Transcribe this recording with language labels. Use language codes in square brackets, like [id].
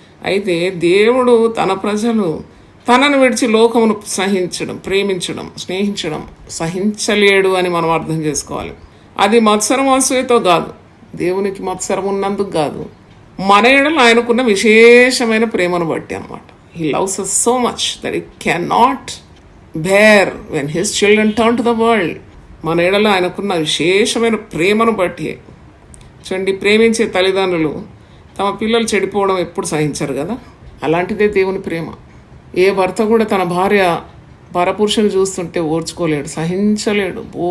[te] అయితే దేవుడు తన ప్రజలు తనను విడిచి లోకమును సహించడం, ప్రేమించడం, స్నేహించడం సహించలేడు అని మనం అర్థం చేసుకోవాలి. అది మత్సరం అసూయతో కాదు, దేవునికి మత్సరం ఉన్నందుకు కాదు, మన ఎడల ఆయనకున్న విశేషమైన ప్రేమను బట్టి అన్నమాట. [en] He loves us so much that he cannot bear when his children turn to the world. [te] మన ఎడల ఆయనకున్న విశేషమైన ప్రేమను బట్టి. చూడండి, ప్రేమించే తల్లిదండ్రులు తమ పిల్లలు చెడిపోవడం ఎప్పుడు సహించరు కదా. అలాంటిదే దేవుని ప్రేమ. ఏ భర్త కూడా తన భార్య పరపురుషుని చూస్తుంటే ఓర్చుకోలేడు, సహించలేడు.